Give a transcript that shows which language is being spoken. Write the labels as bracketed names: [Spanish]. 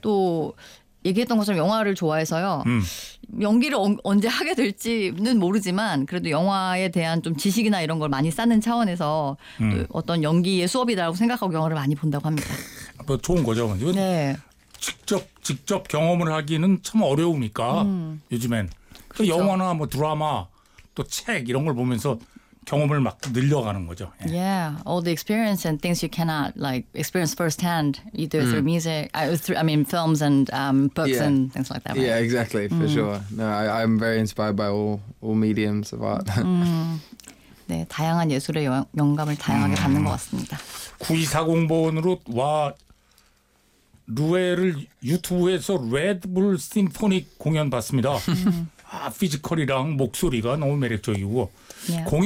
[Korean] 또 얘기했던 것처럼 영화를 좋아해서요. 연기를 언제 하게 될지는 모르지만 그래도 영화에 대한 좀 지식이나 이런 걸 많이 쌓는 차원에서 또 어떤 연기의 수업이다라고 생각하고 영화를 많이 본다고 합니다. 뭐 좋은 거죠. 이건 네. 직접 경험을 하기는 참 어려우니까 요즘엔 그 그렇죠. 영화나 뭐 드라마 또책 이런 걸 보면서 경험을 막 늘려가는 거죠. [English] Yeah, all the experience and things you cannot like experience firsthand either through music, I mean films and books and things like that, Yeah, right? exactly, for sure. No, I'm very inspired by all mediums of art. [Korean] 네, 다양한 예술의 영감을 다양하게 받는 것 같습니다. 9240번으로 와 루에를 유튜브에서 레드불 심포닉 공연 봤습니다. 아, 피지컬이랑 목소리가 너무 매력적이고. [English] Yeah.